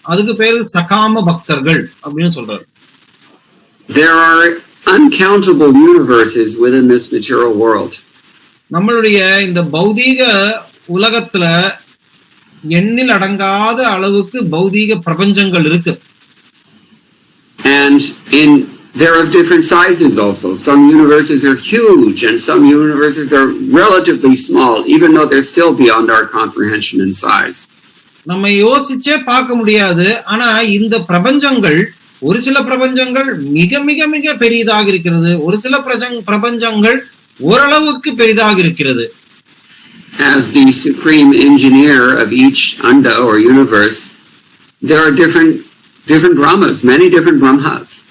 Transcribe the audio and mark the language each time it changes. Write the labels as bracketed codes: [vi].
[ta] அதுக்கு பேரு சகாம பக்தர்கள் அப்படின்னு சொல்றாரு. [en] There are uncountable universes within this material world. [ta] நம்மளுடைய இந்த பௌதீக உலகத்துல எண்ணில் அடங்காத அளவுக்கு பௌதீக பிரபஞ்சங்கள் இருக்கு. [en] And they're of different sizes also. Some universes are huge and some universes are relatively small, even though they're still beyond our comprehension in size. [ta] நம்ம யோசிச்சே பார்க்க முடியாது. ஆனா இந்த பிரபஞ்சங்கள், ஒரு சில பிரபஞ்சங்கள் மிக மிக மிக பெரிதாக இருக்கிறது, ஒரு சில பிரபஞ்சங்கள் ஓரளவுக்கு பெரிதாக இருக்கிறது. [en] As the supreme engineer of each anda or universe, there are different brahmas, many different brahmas.